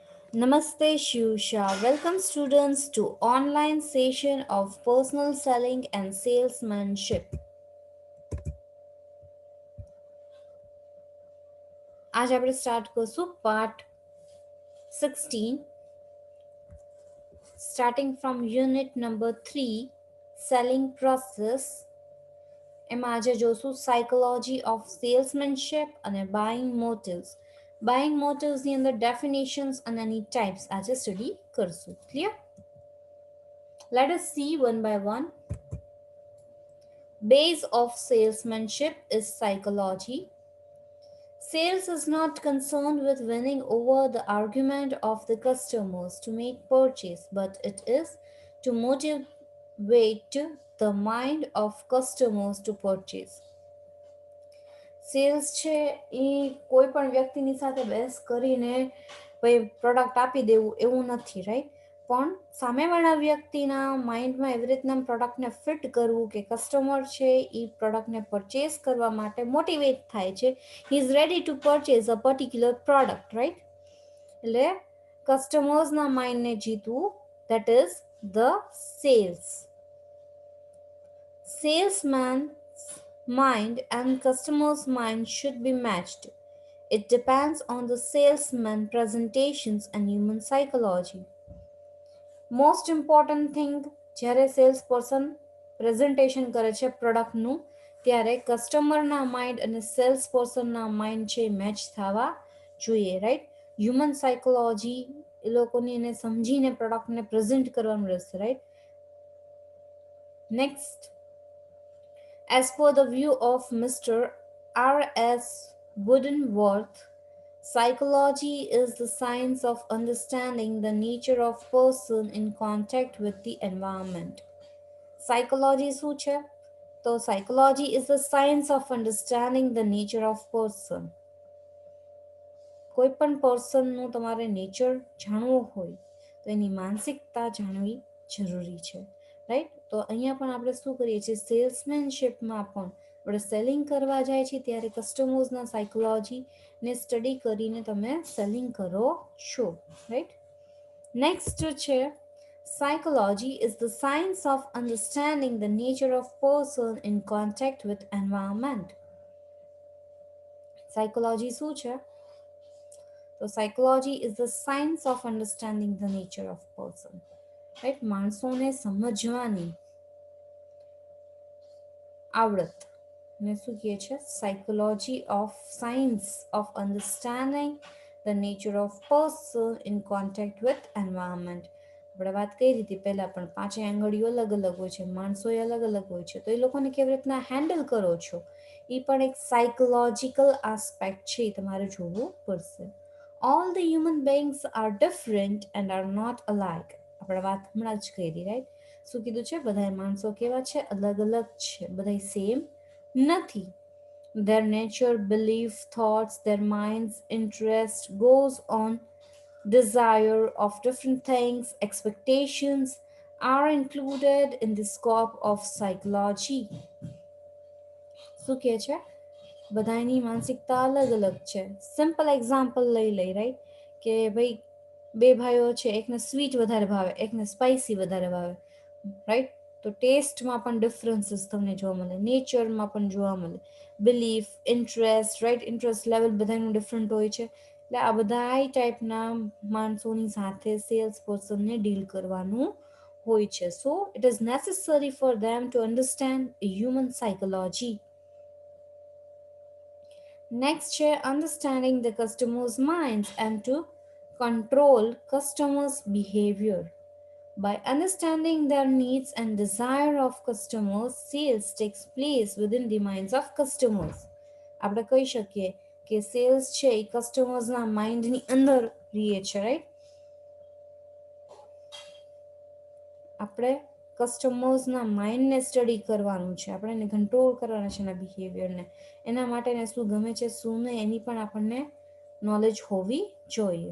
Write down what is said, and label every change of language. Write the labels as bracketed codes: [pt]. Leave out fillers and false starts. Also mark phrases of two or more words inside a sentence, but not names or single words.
[en] Namaste Shusha. Welcome students to online session of personal selling and salesmanship. [gu] आज આપણે સ્ટાર્ટ કરશું પાર્ટ 16 [en] starting from unit number 3 selling process. [gu] એમાં આજે જોશું [en] psychology of salesmanship [gu] અને [en] buying motives. Buying motives [gu] ની અંદર definitions અને એની types આજે સ્ટડી કરશું. [en] Clear? Let us see one by one. Base of salesmanship is psychology. Sales is not concerned with winning over the argument of the customers to make purchase, but it is to motivate the mind of customers to purchase. [gu] સેલ્સ છે એ કોઈ પણ વ્યક્તિની સાથે બેસ કરીને ભાઈ પ્રોડક્ટ આપી દેવું એવું નથી, રાઈટ? પણ સામેવાળા વ્યક્તિના માઇન્ડમાં એવી રીતના પ્રોડક્ટને ફિટ કરવું કે કસ્ટમર છે એ પ્રોડક્ટને પરચેસ કરવા માટે મોટિવેટ થાય છે. [en] he is ready to purchase a particular product, right? [gu] એટલે કસ્ટમર્સના માઇન્ડને જીતવું, [en] that is the sales. Salesman's mind and customer's mind should be matched. It depends on the salesman presentations and human psychology. Most important thing, [gu] જ્યારે [en] sales person presentation [gu] કરે છે પ્રોડક્ટનું, ત્યારે કસ્ટમરના માઇન્ડ અને સેલ્સ પર્સનના માઇન્ડ છે મેચ થવા જોઈએ, રાઈટ? [en] human psychology [gu] એ લોકોની એને સમજીને પ્રોડક્ટને પ્રેઝન્ટ કરવાનું રહેશે, રાઈટ? [en] નેક્સ્ટ, as per the view of Mr. R.S. Woodenworth, psychology is the science of understanding the nature of person in contact with the environment. Psychology શું [gu] છે? [en] તો psychology is the science of understanding the nature of person. [gu] કોઈ પણ પર્સનનું તમારે નેચર જાણવું હોય તો એની માનસિકતા જાણવી જરૂરી છે, રાઈટ? તો અહીંયા પણ આપણે શું કરીએ છીએ, સેલ્સમેનશિપમાં પણ આપણે સેલિંગ કરવા જાય છે ત્યારે કસ્ટમર્સના સાયકોલોજીને સ્ટડી કરીને તમે સેલિંગ કરો છો, રાઈટ? નેક્સ્ટ છે, [en] psychology is the science of understanding the nature of person in contact with environment. [gu] સાયકોલોજી શું છે? [en] તો psychology is the science of understanding the nature of person, right? [gu] માણસોને સમજવાની આવડત ને શું કહે છે? [en] psychology of science of understanding the nature of person in contact with environment. [gu] આપણે વાત કરી હતી પહેલાં, પણ પાંચે આંગળીઓ અલગ અલગ હોય છે, માણસો એ અલગ અલગ હોય છે, તો એ લોકોને કેવી રીતના હેન્ડલ કરો છો એ પણ એક સાયકોલોજીકલ આસ્પેક્ટ છે, એ તમારે જોવું પડશે. [en] All the human beings are different and are not alike. [gu] આપણે વાત હમણાં જ કરી, રાઈટ? શું કીધું છે? બધા માણસો કેવા છે? અલગ અલગ છે, બધા સેમ નથી. [en] Their nature, belief, thoughts, their minds, interest goes on, desire of different things, expectations are included in the scope of psychology. [gu] શું કહે છે? બધાની માનસિકતા અલગ અલગ છે. [en] simple example [gu] લઈ લઈ, રાઈટ? કે ભાઈ બે ભાઈઓ છે, એકને સ્વીટ વધારે ભાવે, એકને સ્પાઇસી વધારે ભાવે, રાઈટ? તો ટેસ્ટમાં પણ ડિફરન્સીસ તમને જોવા મળે, નેચરમાં પણ જોવા મળે, બિલીફ, ઇન્ટરેસ્ટ, રાઈટ? [en] interest level [gu] બધાનું ડિફરન્ટ હોય છે. એટલે આ બધા ટાઈપના માણસોની સાથે સેલ્સ પર્સનને ડીલ કરવાનું હોય છે. [en] so it is necessary for them to understand human psychology. Next છે understanding the customer's minds and to control customers' behavior. By understanding their needs and desire of customers, sales takes place within the minds of customers. [gu] આપણે કહી શકીએ કે સેલ્સ છે એ કસ્ટમર્સના માઇન્ડની અંદર રહીએ છે, રાઈટ? આપણે કસ્ટમર્સના માઇન્ડને સ્ટડી કરવાનું છે, આપણે એને કંટ્રોલ કરવાના છે એના બિહેવિયરને. એના માટે એને શું ગમે છે શું નહીં એની પણ આપણને નોલેજ હોવી જોઈએ.